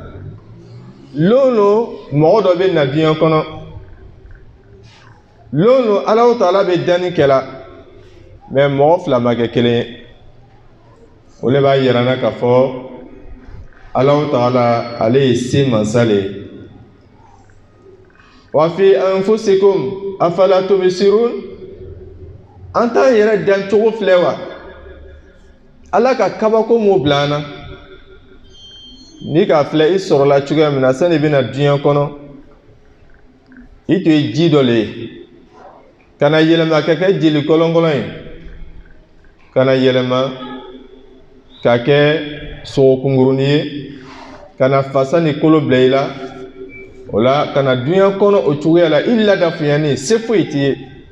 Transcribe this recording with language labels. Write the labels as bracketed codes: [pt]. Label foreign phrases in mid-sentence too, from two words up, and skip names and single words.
[bm] lolo mɔgɔ dɔ bɛ na diɲɛ kɔnɔ lolo Allahu Ta'ala bɛ danni kɛla mais mɔgɔ 2 ma kɛ kelen ye o le b'a yira na k'a fɔ Allahu Ta'ala ale ye se mansa le ye [ar] وفي أنفسكم أفلا تبصرون [bm] an t'an yɛrɛ dan cogo filɛ wa Ala ka kabako mo bila an na ni k'a filɛ i sɔrɔla cogoya min na sani i bɛna diɲɛ kɔnɔ i tun ye ji dɔ le ye ka na yɛlɛma ka kɛ jeli kɔlɔnkɔlɔn ye ka na yɛlɛma ka kɛ sogokunkurunin ye ka na fasa ni kolo bila i la o la ka na diɲɛ kɔnɔ o cogoya la i ladafuyani se foyi t'i ye